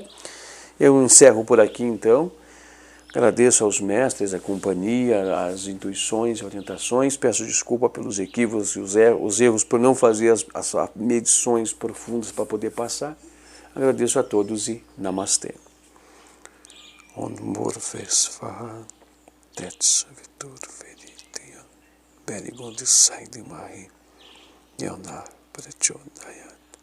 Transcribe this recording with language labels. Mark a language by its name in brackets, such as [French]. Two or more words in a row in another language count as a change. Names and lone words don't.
[Portuguese] Eu encerro por aqui então. Agradeço aos mestres, a companhia, as intuições, orientações. Peço desculpa pelos equívocos e os erros por não fazer as medições profundas para poder passar. Agradeço a todos e Namastê. [Sanskrit] ॐ भूर्भुवः स्वः, तत्सवितुर्वरेण्यं, भर्गो देवस्य धीमहि, धियो यो नः प्रचोदयात्.